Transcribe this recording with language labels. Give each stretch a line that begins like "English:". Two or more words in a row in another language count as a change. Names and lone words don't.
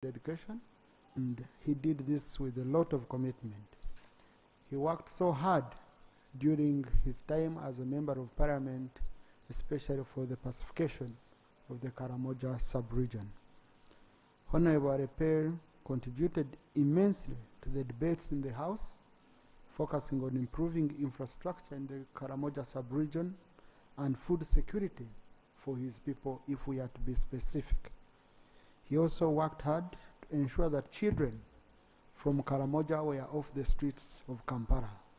English: dedication, and he did this with a lot of commitment. He worked so hard during his time as a member of parliament, especially for the pacification of the Karamoja sub-region. Honorable Aleper contributed immensely to the debates in the House, focusing on improving infrastructure in the Karamoja sub-region and food security for his people, if we are to be specific. He also worked hard to ensure that children from Karamoja were off the streets of Kampala.